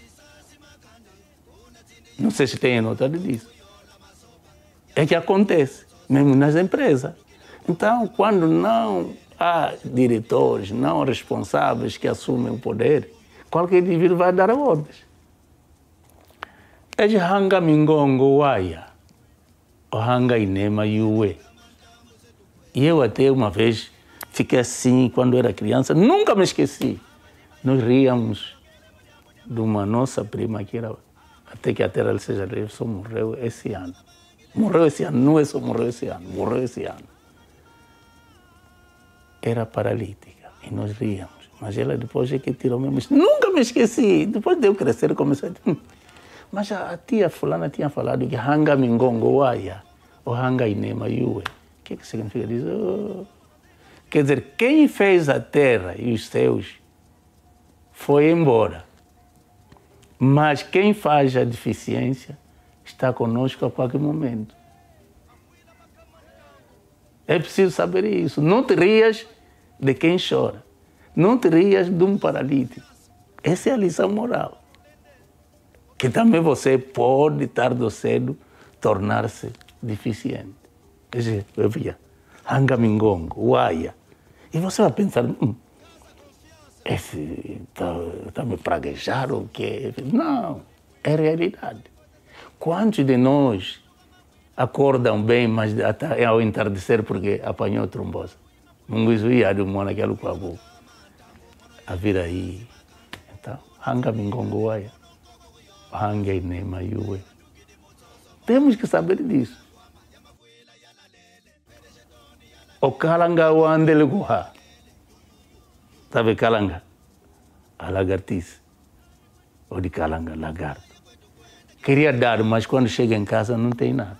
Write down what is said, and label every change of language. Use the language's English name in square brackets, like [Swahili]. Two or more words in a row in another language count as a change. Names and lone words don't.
[Portuguese] Não sei se tem notado disso. É que acontece, mesmo nas empresas. Então, quando não há diretores, não há responsáveis que assumem o poder, qualquer indivíduo vai dar ordens. É de [Umbundu] hanga mingongo waia, o hanga inema yue. [Portuguese] E eu até uma vez fiquei assim, quando era criança, nunca me esqueci. Nós ríamos de uma nossa prima que era, até que a terra seja leve, só morreu esse ano. Morreu esse ano, não é só morreu esse ano, morreu esse ano. Era paralítica e nós ríamos. Mas ela depois é que tirou mesmo. Nunca me esqueci. Depois de eu crescer, comecei a dizer, mas a tia fulana tinha falado que [Umbundu] hanga mingongo waia, [Portuguese] ou [Umbundu] hanga inema yue. [Portuguese] O que significa isso? Oh. Quer dizer, quem fez a terra e os céus foi embora. Mas quem faz a deficiência está conosco a qualquer momento. É preciso saber isso. Não te rias de quem chora. Não te rias de um paralítico. Essa é a lição moral. Que também você pode, tarde ou cedo, tornar-se deficiente. Eu via, [Umbundu] hanga mingongo, uaia. [Portuguese] E você vai pensar, esse está me praguejar ou o quê? Não, é realidade. Quantos de nós acordam bem, mas até ao entardecer porque apanhou trombose? A vida aí. Então, [Umbundu] hanga mingongo, uaia. Hanga inema yue. [Portuguese] Temos que saber disso. [Umbundu] O kalanga wandele guha. [Portuguese] Sabe kalanga? A lagartice. Ou de kalanga, lagarto. Queria dar, mas quando chega em casa não tem nada.